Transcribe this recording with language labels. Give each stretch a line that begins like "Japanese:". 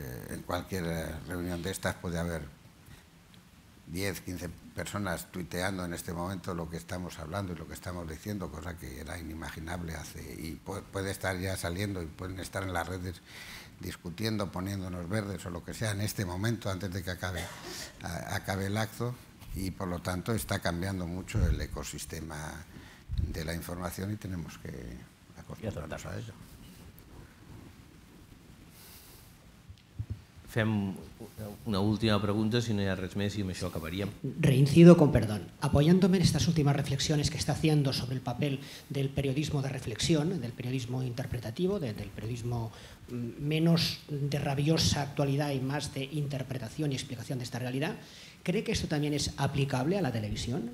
Spanish: En cualquier reunión de estas puede haber 10, 15 personas tuiteando en este momento lo que estamos hablando y lo que estamos diciendo, cosa que era inimaginable y puede estar ya saliendo y pueden estar en las redes discutiendo, poniéndonos verdes o lo que sea en este momento antes de que acabe el acto, y por lo tanto está cambiando mucho el ecosistema de la información y tenemos que acostumbrarnos a ello.
Catalan: Fem una última pregunta, si no hi ha res més, i amb això acabaríem.
Spanish: Reincido con perdón. Apoyándome en estas últimas reflexiones que está haciendo sobre el papel del periodismo de reflexión, del periodismo interpretativo, del periodismo menos de rabiosa actualidad y más de interpretación y explicación de esta realidad, ¿cree que esto también es aplicable a la televisión?